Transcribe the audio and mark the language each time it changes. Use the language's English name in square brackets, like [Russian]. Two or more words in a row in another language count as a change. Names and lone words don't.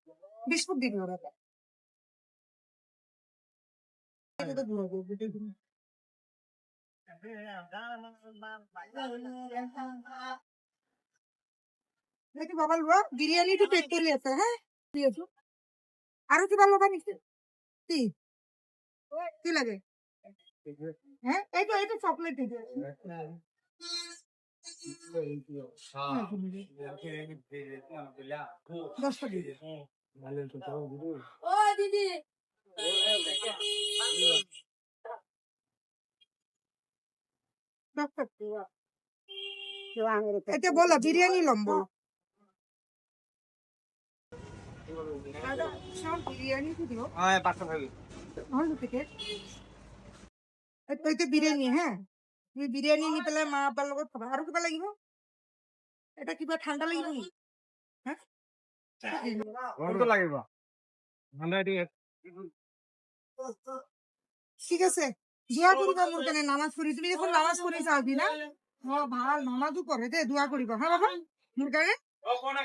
[Assamese] বিস্কুট দি দিওঁ এটা। এইটো বাবা লোৱা, বিৰিয়ানীটো পেক কৰি আছে। হা, দি আছো। আৰু কিবা ল'বা নেকি? কি কি লাগে? হে, এইটো এইটো চকলেট দি দিয়ক। 10টা দি দিয়ক। ও দিদি, এতিয়া বলা বিরিয়ানি লম বলো। বিরিয়ানি দিও বিরিয়ানি। হ্যাঁ, তুমি বিরিয়ানি নি পেলাই মা আব্বার লগত খাবা। আৰু কিবা লাগিব? এটা কিবা ঠাণ্ডা লাগিব নি? হ্যাঁ, ঠিক আছে। দোয়া কৰিবা মোৰ কাৰণে, নামাজ পঢ়ি। তুমি দেখোন নামাজ পঢ়ি যাবি না? ভাল নামাজও পঢ়ে দে, দোয়া কৰিবা। হ্যাঁ বাবা, মোৰ কাৰণে।